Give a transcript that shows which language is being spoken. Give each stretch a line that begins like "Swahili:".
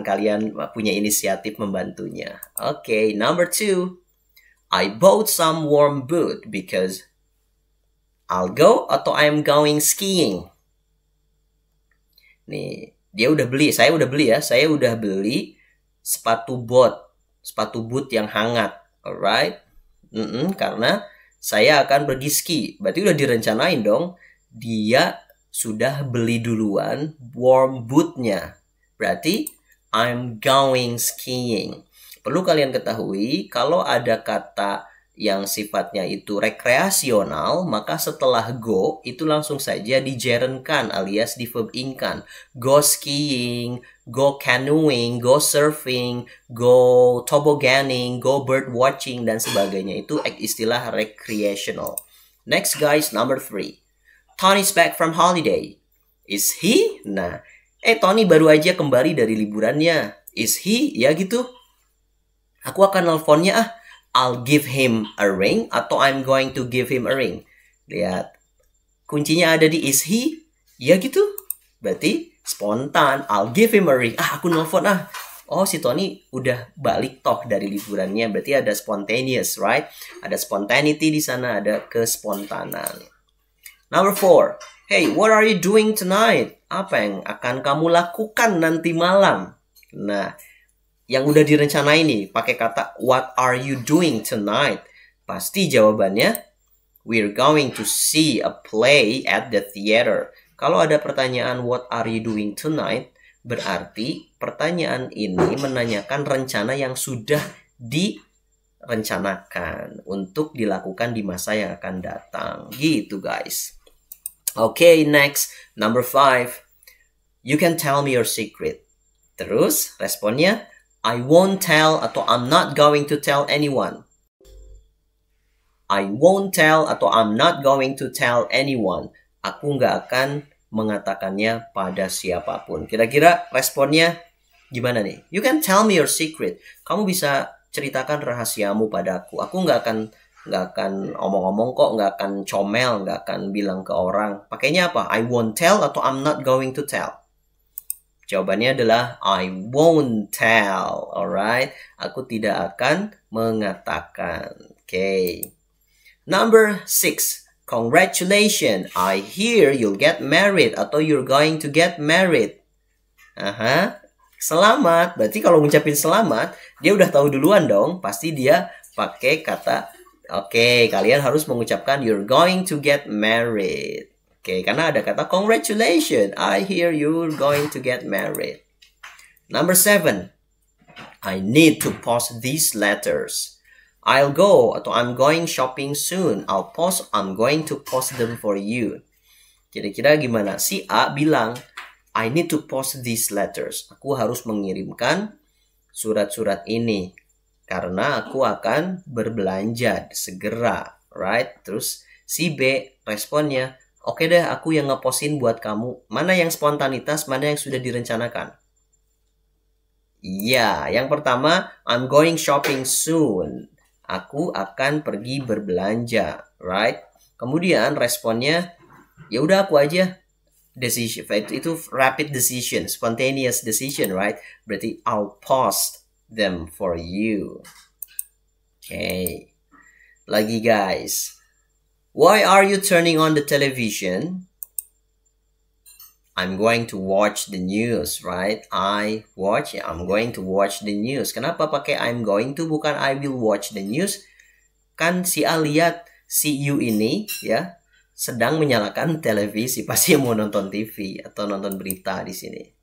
Indonesian: Kalian punya inisiatif membantunya.
English: Oke, number 2. I bought some warm boot because I'll go atau I'm going skiing.
Indonesian: Nih, dia udah beli, saya udah beli ya. Saya udah beli sepatu boot yang hangat.
English: Alright?
Indonesian: Karena saya akan pergi ski. Berarti udah direncanain dong. Dia sudah beli duluan warm bootnya. Berarti
English: I'm going skiing.
Indonesian: Perlu kalian ketahui, kalau ada kata yang sifatnya itu rekreasional, maka setelah go itu langsung saja digerenkan alias di verb inkan.
English: Go skiing, go canoeing, go surfing, go tobogganing, go bird watching,
Indonesian: dan sebagainya. Itu istilah
English: recreational. Next guys, number 3. Tony's back from holiday. Is he?
Indonesian: Nah, Tony baru aja kembali dari liburannya.
English: Is he?
Indonesian: Ya gitu. Aku akan nelfonnya
English: I'll give him a ring atau I'm going to give him a ring.
Indonesian: Lihat. Kuncinya ada di
English: is he?
Indonesian: Ya gitu. Berarti spontan.
English: I'll give him a ring.
Indonesian: Aku nelfon Oh, si Tony udah balik toh dari liburannya. Berarti ada spontaneous,
English: right?
Indonesian: Ada spontaneity di sana, ada kespontanan.
English: Number 4. Hey, what are you doing tonight?
Indonesian: Apa yang akan kamu lakukan nanti malam? Nah, yang udah direncanain nih, pakai kata
English: what are you doing tonight?
Indonesian: Pasti jawabannya
English: we're going to see a play at the theater.
Indonesian: Kalau ada pertanyaan
English: what are you doing tonight,
Indonesian: berarti pertanyaan ini menanyakan rencana yang sudah direncanakan untuk dilakukan di masa yang akan datang. Gitu guys.
English: Okay, next, number 5. You can tell me your secret.
Indonesian: Terus responnya
English: I won't tell atau I'm not going to tell anyone. I won't tell atau I'm not going to tell anyone.
Indonesian: Aku nggak akan mengatakannya pada siapapun. Kira-kira responnya gimana nih?
English: You can tell me your secret.
Indonesian: Kamu bisa ceritakan rahasiamu padaku. Aku nggak akan omong-omong kok, nggak akan comel, nggak akan bilang ke orang. Pakainya apa?
English: I won't tell atau I'm not going to tell?
Indonesian: Jawabannya adalah
English: I won't tell. Alright,
Indonesian: aku tidak akan mengatakan.
English: Okay. Number 6. Congratulations. I hear you'll get married atau you're going to get married.
Indonesian: Selamat. Berarti kalau ngucapin selamat, dia udah tahu duluan dong. Pasti dia pakai kata oke, kalian harus mengucapkan
English: you're going to get married.
Indonesian: Oke, karena ada kata congratulations.
English: I hear you're going to get married. Number 7. I need to post these letters. I'll go atau I'm going shopping soon. I'm going to post them for you.
Indonesian: Kira-kira gimana? Si A bilang,
English: I need to post these letters.
Indonesian: Aku harus mengirimkan surat-surat ini karena aku akan berbelanja segera,
English: right?
Indonesian: Terus si B responnya, oke deh, aku yang ngepostin buat kamu. Mana yang spontanitas, mana yang sudah direncanakan? Iya, yang pertama,
English: I'm going shopping soon.
Indonesian: Aku akan pergi berbelanja,
English: right?
Indonesian: Kemudian responnya, ya udah aku aja.
English: Decision itu rapid decision, spontaneous decision, right?
Indonesian: Berarti
English: I'll post them for you. Okay.
Indonesian: Lagi guys.
English: Why are you turning on the television? I'm going to watch the news, right? I'm going to watch the news.
Indonesian: Kenapa pakai I'm going to bukan
English: I will watch the news?
Indonesian: Kan si A lihat si you ini ya sedang menyalakan televisi, pasti mau nonton TV atau nonton berita di sini.